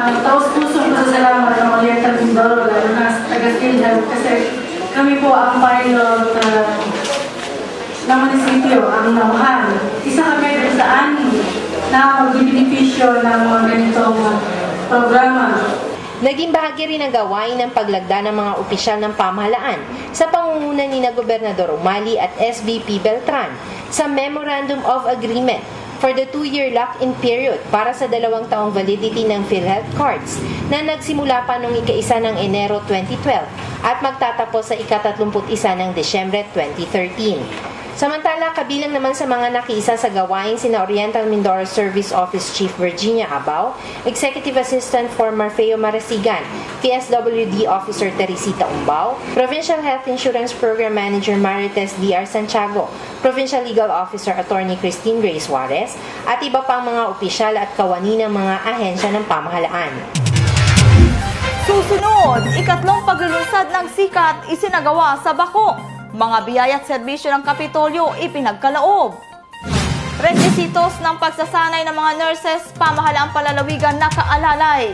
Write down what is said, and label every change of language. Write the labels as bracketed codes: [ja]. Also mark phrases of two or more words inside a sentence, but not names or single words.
[tl] Taos-pusong pasasalamat ng Oriental Mindoro, lalo na sa taga-PhilHealth kasi kami po ang pilot ng munisipyo, ang Nauhan. Isa kami rin sa anim na magbibinipisyo ng mga ganitong programa. Naging bahagi rin ang gawain ng paglagda ng mga opisyal ng pamahalaan sa pangunguna ni na Gobernador Umali at SVP Beltran sa [en] Memorandum of Agreement for the 2-year lock-in period [tl] para sa 2 taong validity ng PhilHealth cards na nagsimula pa noong ika-1 ng Enero 2012 at magtatapos sa ika-31 ng Desyembre 2013. Samantala, kabilang naman sa mga nakisa sa gawain sina Oriental Mindoro Service Office Chief Virginia Abao, [en] Executive Assistant for [tl] Marfeo Marasigan, PSWD Officer Teresita Umbao, [en] Provincial Health Insurance Program Manager [tl] Marites D.R. Santiago, [en] Provincial Legal Officer Attorney [tl] Christine Ray Suarez, at iba pang mga opisyal at kawani ng mga ahensya ng pamahalaan. Susunod, ikatlong paglulunsad ng sikat isinagawa sa Bako. Mga biyaya at serbisyo ng Kapitolyo ipinagkalaob. Requisitos ng pagsasanay ng mga nurses, pamahalaang palalawigan nakaalalay.